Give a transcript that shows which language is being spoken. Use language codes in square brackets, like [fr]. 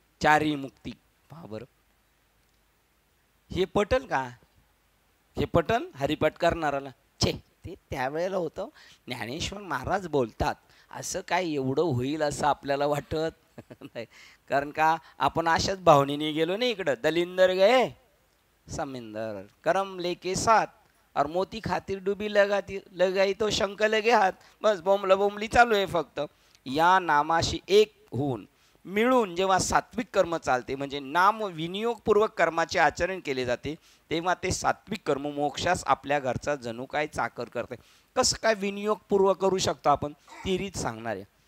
[mr] चारी मुक्ती. पहा बरं, हे पटल का? हे पटल हरिपाठ करणाराला? छे, ते त्यावेळेला होतं. ज्ञानेश्वर महाराज बोलतात असं काय एवढं होईल असं आपल्याला वाटत नाही. कारण का आपण अशाच भावनेने गेलो नाही. [hi] इकडं दलिंदर गए समिंदर, करम लेके साथ, और मोती खातिर डुबी लगाई तो शंक लगे हात. [mr] बस बोंबला बोंबली चालू आहे फक्त. या नामाशी एक होऊन मिळून जेव्हा सात्विक कर्म चालते, म्हणजे नाम विनियोगपूर्वक कर्माचे आचरण केले जाते, तेव्हा ते सात्विक कर्म मोक्षास आपल्या घरचा जणू काय चाकर करते. कसं काय विनियोगपूर्वक करू शकतो आपण? ती रीत सांगणार आहे.